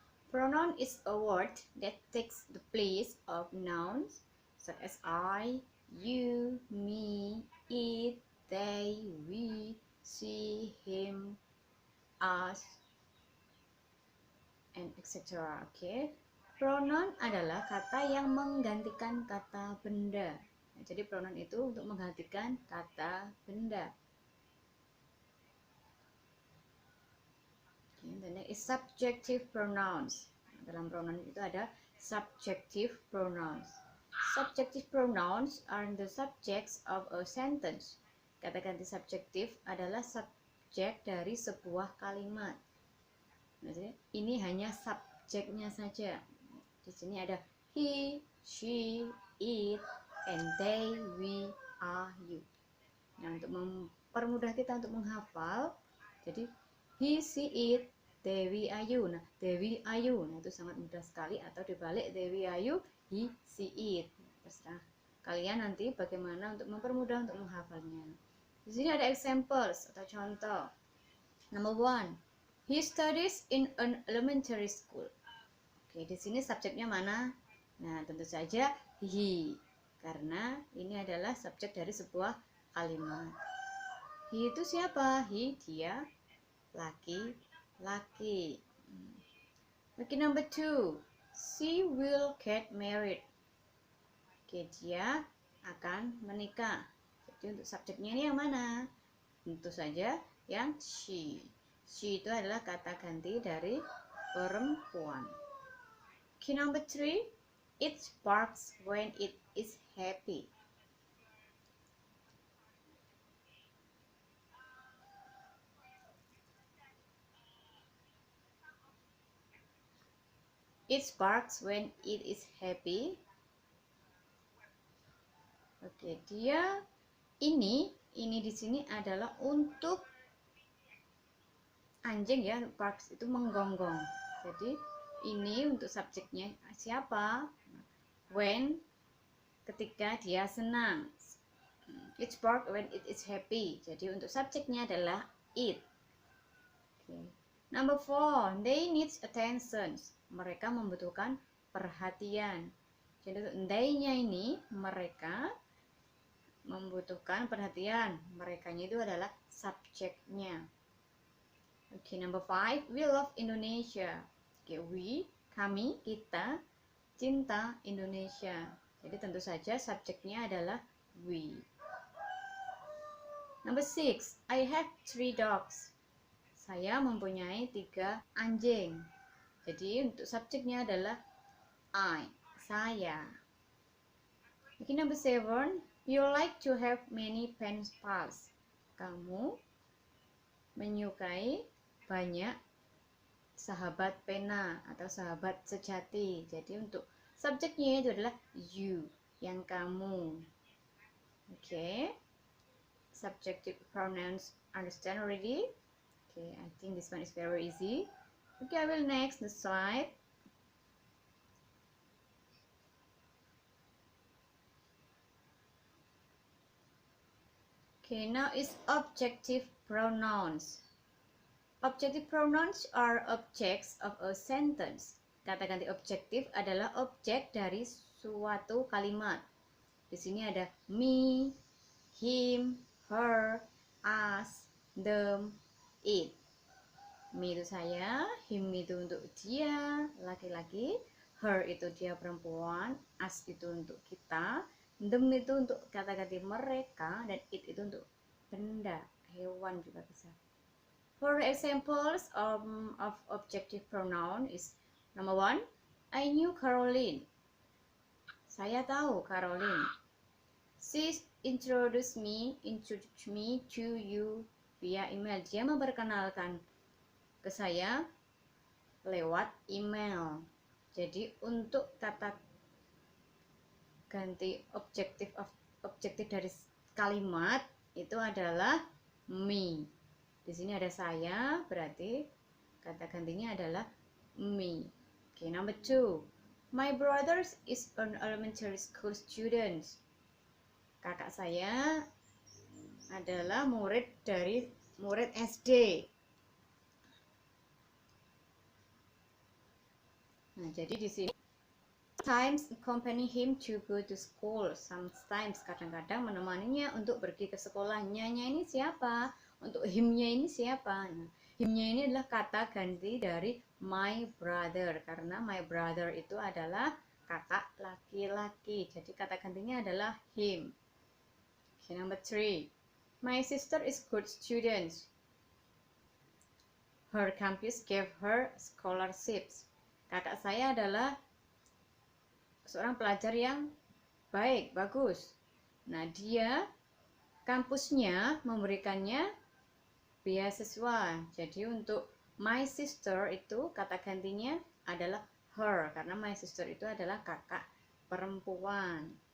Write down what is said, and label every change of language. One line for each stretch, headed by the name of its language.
English: Pronoun is a word that takes the place of nouns such as I, you, me, it, they, we, she, him, us, and etc. Okay.
Indonesian: Pronoun adalah kata yang menggantikan kata benda. Nah, jadi pronoun itu untuk menggantikan kata benda.
English: Okay, the next is subjective pronouns.
Indonesian: Dalam pronoun itu ada subjective pronouns.
English: Subjective pronouns are the subjects of a sentence.
Indonesian: Kata ganti subjektif adalah subjek dari sebuah kalimat. Nah, ini hanya subjeknya saja. Di sini ada he, she, it, and they, we, are, you. Nah, untuk mempermudah kita untuk menghafal, jadi he, she, it, they, we, are, you. Nah, they, we, are, you. Nah, itu sangat mudah sekali. Atau dibalik, they, we, are, you, he, she, it. Terserah kalian nanti bagaimana untuk mempermudah untuk menghafalnya. Di sini ada examples atau contoh.
English: Number 1, he studies in an elementary school.
Indonesian: Oke, di sini subjeknya mana? Nah, tentu saja he, karena ini adalah subjek dari sebuah kalimat. He itu siapa? He, dia, laki-laki.
English: Oke, number 2, she will get married.
Indonesian: Oke, dia akan menikah. Jadi untuk subjeknya ini yang mana? Tentu saja yang she. She itu adalah kata ganti dari perempuan.
English: Okay, number 3, it barks when it is happy. It barks when it is happy.
Indonesian: Oke, dia ini di sini adalah untuk anjing ya, barks itu menggonggong. Jadi ini untuk subjeknya siapa? When, ketika dia senang.
English: It barks when it is happy.
Indonesian: Jadi untuk subjeknya adalah it.
English: Okay. Number 4, they need attention.
Indonesian: Mereka membutuhkan perhatian. Jadi untuk they-nya ini mereka membutuhkan perhatian. Merekanya itu adalah subjeknya.
English: Okay, number 5, we love Indonesia.
Indonesian: Okay, we, kami, kita cinta Indonesia. Jadi tentu saja subjeknya adalah we.
English: Number 6, I have 3 dogs.
Indonesian: Saya mempunyai 3 anjing. Jadi untuk subjeknya adalah I, saya.
English: Okay, number 7, You like to have many pen pals.
Indonesian: Kamu menyukai banyak sahabat pena atau sahabat sejati. Jadi untuk subjeknya itu adalah you, yang kamu.
English: Okay. Subjective pronouns understand already? Okay, I think this one is very easy. Okay, I will next the slide. Okay, now is objective pronouns. Objective pronouns are objects of a sentence.
Indonesian: Kata ganti objektif adalah objek dari suatu kalimat. Di sini ada me, him, her, us, them, it. Me itu saya, him itu untuk dia, laki-laki, her itu dia perempuan, us itu untuk kita, them itu untuk kata-kata mereka, dan it itu untuk benda, hewan juga bisa.
English: For examples of objective pronoun is number 1, I knew Caroline.
Indonesian: Saya tahu Caroline.
English: She introduced me to you via email.
Indonesian: Dia memperkenalkan ke saya lewat email. Jadi untuk kata ganti objektif dari kalimat itu adalah me. Di sini ada saya, berarti kata gantinya adalah me.
English: Okay, number 2. My brother is an elementary school student.
Indonesian: Kakak saya adalah murid SD. Nah, jadi di sini
English: sometimes accompany him to go to school.
Indonesian: Sometimes kadang-kadang menemaninya untuk pergi ke sekolah. Nya-nya ini siapa? Untuk him-nya ini siapa? Nah, him-nya ini adalah kata ganti dari my brother, karena my brother itu adalah kakak laki-laki. Jadi kata gantinya adalah him.
English: Okay, number 3. My sister is good student. Her campus gave her scholarships.
Indonesian: Kakak saya adalah seorang pelajar yang baik, bagus. Nah, dia kampusnya memberikannya beasiswa. Jadi untuk my sister itu kata gantinya adalah her, karena my sister itu adalah kakak perempuan.